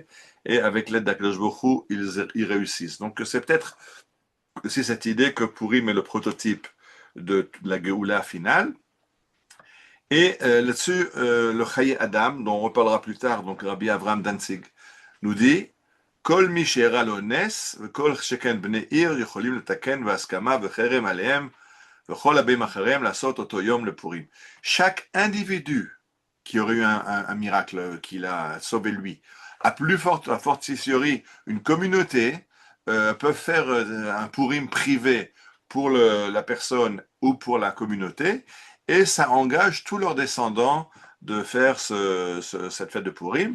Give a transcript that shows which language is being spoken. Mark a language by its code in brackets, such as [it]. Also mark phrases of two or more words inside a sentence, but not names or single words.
[fr] Et avec l'aide d' [he] הקדוש ברוך הוא, [fr] ils réussissent. Donc c'est peut-être aussi cette idée que Purim est le prototype de la Géoula finale. Et là-dessus, le Chaye Adam, dont on reparlera plus tard, donc Rabbi Avraham Danzig, nous dit [he] כל מי שאירע לו נס, וכל שכן בני עיר יכולים לתקן בהסכמה וחרם עליהם, וכל הבאים אחריהם לעשות אותו יום לפורים. [fr] Chaque individu qui aurait eu un miracle qu'il a sauvé lui, à fortiori une communauté, peuvent faire un Purim privé pour la personne ou pour la communauté, et ça engage tous leurs descendants de faire cette fête de Purim.